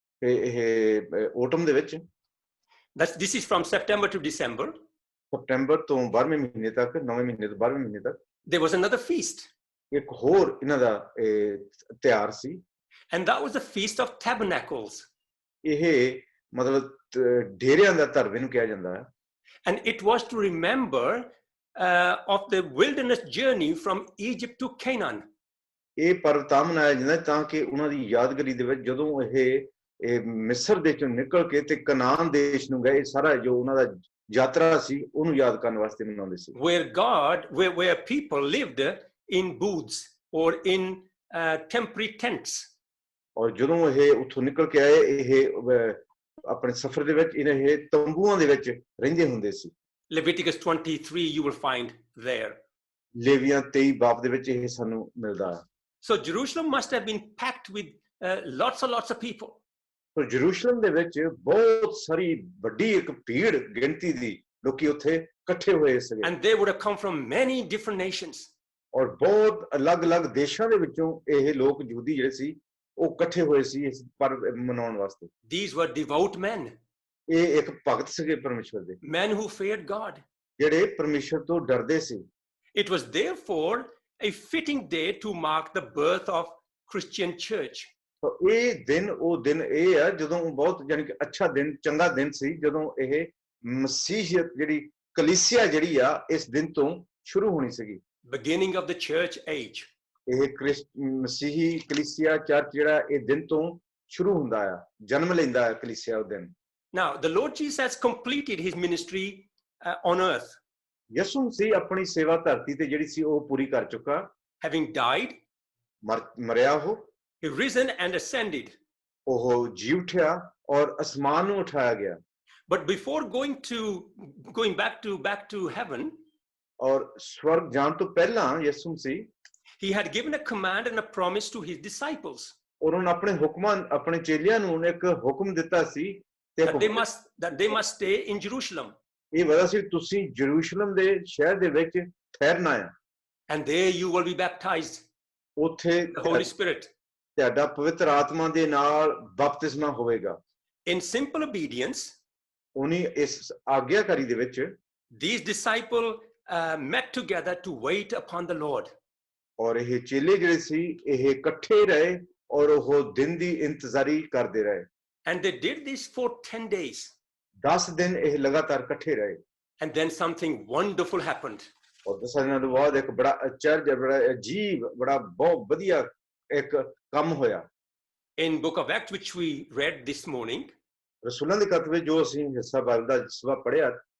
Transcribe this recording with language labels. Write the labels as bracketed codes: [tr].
[pa] ਇਹ autumn ਦੇ ਵਿੱਚ। [en] This is from September to December. [pa] ਸਤੰਬਰ ਤੋਂ 12ਵੇਂ ਮਹੀਨੇ ਤੱਕ, 9ਵੇਂ ਮਹੀਨੇ ਤੋਂ 12ਵੇਂ ਮਹੀਨੇ ਤੱਕ। [en] There was another feast. [pa] ਇੱਕ ਹੋਰ ਇਹਨਾਂ ਦਾ ਤਿਉਹਾਰ ਸੀ। [en] And that was the Feast of Tabernacles. [pa] ਇਹ ਮਤਲਬ ਡੇਰਿਆਂ ਦਾ ਧਰਮ ਇਹਨੂੰ ਕਿਹਾ ਜਾਂਦਾ ਹੈ। [en] And it was to remember of the wilderness journey from Egypt to Canaan. [pa] ਇਹ ਪਰਵ ਤਾਂ ਮਨਾਇਆ ਜਾਂਦਾ ਤਾਂ ਕਿ ਉਹਨਾਂ ਦੀ ਯਾਦਗਾਰੀ ਦੇ ਵਿੱਚ ਜਦੋਂ ਇਹ ਮਿਸਰ ਦੇ ਚੋਂ ਨਿਕਲ ਕੇ ਤੇ ਕਨਾਨ ਦੇਸ਼ ਨੂੰ ਗਏ, ਸਾਰਾ ਜੋ ਉਹਨਾਂ ਦਾ ਯਾਤਰਾ ਸੀ ਉਹਨੂੰ ਯਾਦ ਕਰਨ ਵਾਸਤੇ ਮਨਾਉਂਦੇ ਸੀ। [en] Where people lived in booths or in temporary tents. [pa] ਔਰ ਜਦੋਂ ਇਹ ਉੱਥੋਂ ਨਿਕਲ ਕੇ ਆਏ ਇਹ ਆਪਣੇ ਸਫ਼ਰ ਦੇ ਵਿੱਚ ਇਹ ਤੰਬੂਆਂ ਦੇ ਵਿੱਚ ਰਹਿੰਦੇ ਹੁੰਦੇ ਸੀ। [en] Leviticus 23 you will find there. [pa] ਲੇਵੀਆਂ 23 ਬਾਬ ਦੇ ਵਿੱਚ ਇਹ ਸਾਨੂੰ ਮਿਲਦਾ ਹੈ। [en] So Jerusalem must have been packed with lots and lots of people. [pa] ਪਰ ਜਰੂਸ਼ਲਮ ਦੇ ਵਿੱਚ ਬਹੁਤ ਸਾਰੀ ਵੱਡੀ ਇੱਕ ਭੀੜ ਗਿਣਤੀ ਦੀ ਲੋਕੀ ਉੱਥੇ ਇਕੱਠੇ ਹੋਏ ਸੀ। [en] And they would have come from many different nations. [pa] ਔਰ ਬਹੁਤ ਅਲੱਗ-ਅਲੱਗ ਦੇਸ਼ਾਂ ਦੇ ਵਿੱਚੋਂ ਇਹ ਲੋਕ ਯਹੂਦੀ ਜਿਹੜੇ ਸੀ ਉਹ ਇਕੱਠੇ ਹੋਏ ਸੀ ਇਸ ਪਰਬ ਮਨਾਉਣ ਵਾਸਤੇ। [en] These were devout men. [pa] ਇਹ ਇੱਕ ਭਗਤ ਸੀਗੇ ਪਰਮੇਸ਼ਰ ਦੇ। [en] Men who feared God. [pa] ਜਿਹੜੇ ਪਰਮੇਸ਼ਰ ਤੋਂ ਡਰਦੇ ਸੀ। [en] It was therefore a fitting day to mark the birth of Christian church. [pa] ਇਹ ਦਿਨ ਉਹ ਦਿਨ ਇਹ ਆ ਜਦੋਂ ਬਹੁਤ ਯਾਨੀ ਕਿ ਅੱਛਾ ਦਿਨ ਚੰਗਾ ਦਿਨ ਸੀ ਜਦੋਂ ਇਹ ਮਸੀਹੀਅਤ ਜਿਹੜੀ ਕਲੀਸਿਆ ਜਿਹੜੀ ਆ ਇਸ ਦਿਨ ਤੋਂ ਸ਼ੁਰੂ ਹੋਣੀ ਸੀਗੀ। [en] Beginning of the church age. [pa] ਇਹ ਮਸੀਹੀ ਕਲੀਸਿਆ ਚਰਚ ਜਿਹੜਾ ਇਹ ਦਿਨ ਤੋਂ ਸ਼ੁਰੂ ਹੁੰਦਾ ਆ, ਜਨਮ ਲੈਂਦਾ ਹੈ ਕਲੀਸਿਆ ਉਹ ਦਿਨ। [en] Now the Lord Jesus has completed his ministry on earth. [pa] ਯਿਸੂ ਮਸੀਹ ਆਪਣੀ ਸੇਵਾ ਧਰਤੀ ਤੇ ਜਿਹੜੀ ਸੀ ਉਹ ਪੂਰੀ ਕਰ ਚੁੱਕਾ। [en] Having died, [pa] ਮਰਿਆ ਉਹ, [en] he risen and ascended. [pa] ਉਹ ਜੀ ਉੱਠਿਆ ਔਰ ਅਸਮਾਨ ਨੂੰ ਉਠਾਇਆ ਗਿਆ। [en] But before going back to heaven, [pa] ਔਰ ਸਵਰਗ ਜਾਣ ਤੋਂ ਪਹਿਲਾਂ ਯਿਸੂ ਮਸੀਹ [en] he had given a command and a promise to his disciples [pa] ਉਹਨਾਂ ਆਪਣੇ ਹੁਕਮਾਂ ਆਪਣੇ ਚੇਲਿਆਂ ਨੂੰ ਉਹਨੇ ਇੱਕ ਹੁਕਮ ਦਿੱਤਾ ਸੀ ਤੇ [en] that they must stay in Jerusalem. [pa] ਇਹ ਵਜ੍ਹਾ ਸੀ ਤੁਸੀਂ ਯਰੂਸ਼ਲਮ ਦੇ ਸ਼ਹਿਰ ਦੇ ਵਿੱਚ ਠਹਿਰਨਾ ਹੈ। [en] And there you will be baptized [pa] ਉੱਥੇ [en] with the Holy Spirit. [pa] ਤੁਹਾਡਾ ਪਵਿੱਤਰ ਆਤਮਾ ਦੇ ਨਾਲ ਬਪਤਿਸਮਾ ਹੋਵੇਗਾ। [en] In simple obedience, [pa] ਉਹਨੀ ਇਸ ਆਗਿਆਕਾਰੀ ਦੇ ਵਿੱਚ [en] these disciples met together to wait upon the Lord. [pa] ਔਰ ਇਹ ਚੇਲੇ ਜਿਹੜੇ ਸੀ ਇਹ ਇਕੱਠੇ ਰਹੇ ਔਰ ਉਹ ਦਿਨ ਦੀ ਇੰਤਜ਼ਾਰੀ ਕਰਦੇ ਰਹੇ। [en] And they did this for 10 days. [pa] 10 ਦਿਨ ਇਹ ਲਗਾਤਾਰ ਇਕੱਠੇ ਰਹੇ। [en] And then something wonderful happened. [pa] ਔਰ 10 ਦਿਨਾਂ ਤੋਂ ਬਾਅਦ ਇੱਕ ਬੜਾ ਅਚਰਜ ਬੜਾ ਅਜੀਬ ਬੜਾ ਬਹੁਤ ਵਧੀਆ ਇੱਕ ਕੰਮ ਹੋਇਆ। [en] In book of Acts, which we read this morning, [pa] ਰਸੂਲਾਂ ਦੀ ਕਿਤਾਬ ਵਿੱਚ ਜੋ ਅਸੀਂ ਹਿੱਸਾ ਬਾਈਬਲ ਦਾ ਸਵਾ ਪੜ੍ਹਿਆ